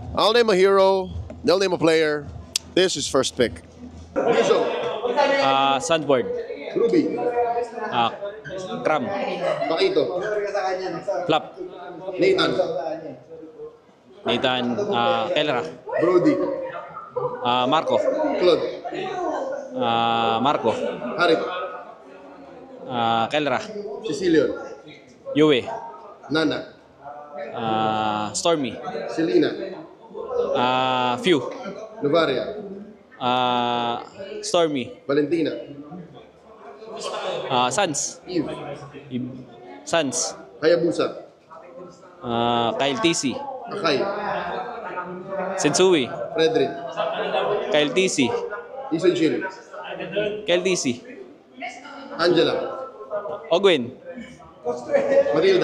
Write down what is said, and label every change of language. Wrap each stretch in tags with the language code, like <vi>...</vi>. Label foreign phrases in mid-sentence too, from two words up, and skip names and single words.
<en>I'll name a hero. They'll name a player. This is first pick. Rizzo. Sandboard. Ruby. Cram. Paquito. Flap. Nathan. Nathan. Kelra. Brody. Marco. Claude. Marco. Harit. Kelra. Cecilio. Yue. Nana. Stormy. Selena. Few. Novaria. Stormy. Valentina. Sans. Eve. Sans. Hayabusa. Kyle TC. Akay. Sensui. Frederick. Kyle TC. Ison Chill. Kyle TC. Angela. Ogwin. Matilda.</en>